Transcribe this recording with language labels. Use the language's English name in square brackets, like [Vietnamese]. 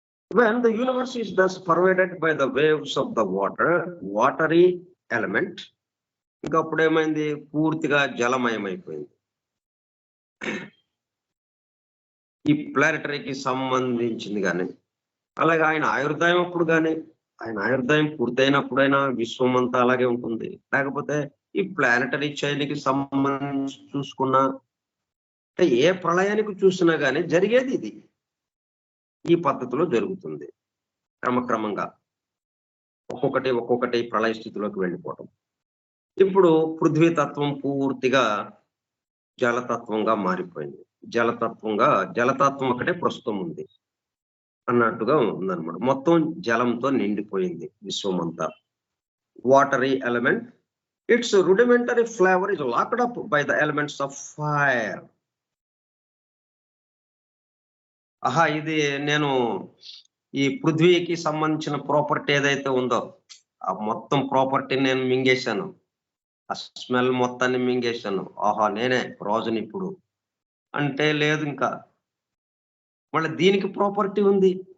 [English] When the universe is thus pervaded by the waves of the watery element, [Telugu] ఇంకా అప్పుడు ఏమైంది? పూర్తిగా జలమయమైపోయింది. ఈ ప్లానెటరీకి సంబంధించింది కానీ, అలాగే ఆయన ఆయుర్దాయం అప్పుడు కానీ, ఆయన ఆయుర్దాయం పూర్తయినప్పుడైనా విశ్వం అంతా అలాగే ఉంటుంది. లేకపోతే ఈ ప్లానెటరీ చైన్కి సంబంధించి చూసుకున్నా, ఏ ప్రళయానికి చూసినా కానీ జరిగేది ఇది. ఈ పద్ధతిలో జరుగుతుంది. క్రమక్రమంగా ఒక్కొక్కటి ప్రళయ స్థితిలోకి వెళ్ళిపోవటం. ఇప్పుడు పృథ్వీతత్వం పూర్తిగా జలతత్వంగా మారిపోయింది. జలతత్వం ఒకటే ప్రస్తుతం ఉంది అన్నట్టుగా ఉందన్నమాట. మొత్తం జలంతో నిండిపోయింది విశ్వం అంతా. Watery element, it's [English] rudimentary flavor is locked up by the elements of fire. [Telugu] ఇది నేను ఈ పృథ్వీకి సంబంధించిన ప్రాపర్టీ ఏదైతే ఉందో ఆ మొత్తం ప్రాపర్టీ నేను మింగేశాను. ఆ స్మెల్ మొత్తాన్ని మింగేశాను. నేనే రోజుని ఇప్పుడు అంటే లేదు. ఇంకా మళ్ళీ దీనికి ప్రాపర్టీ ఉంది.